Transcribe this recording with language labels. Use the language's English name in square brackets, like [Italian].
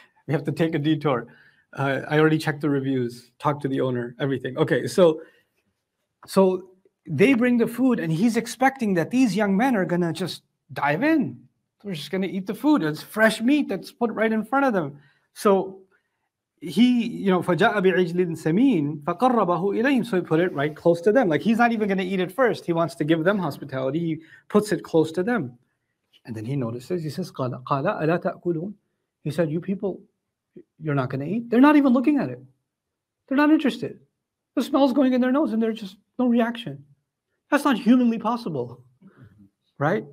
[English] We have to take a detour. I already checked the reviews, talked to the owner, everything. Okay, so they bring the food, and he's expecting that these young men are gonna just dive in. They're just gonna eat the food. It's fresh meat that's put right in front of them. So he, [Arabic] فَجَاءَ بِعِجْلٍ سَمِينٍ فَقَرَّبَهُ إِلَيْهِمْ. [English] So he put it right close to them. Like he's not even going to eat it first. He wants to give them hospitality. He puts it close to them. And then he notices, he says, [Arabic] قَالَ أَلَا تَأْكُلُونَ. [English] He said, you people, you're not going to eat? They're not even looking at it. They're not interested. The smell's going in their nose and there's just no reaction. That's not humanly possible, right?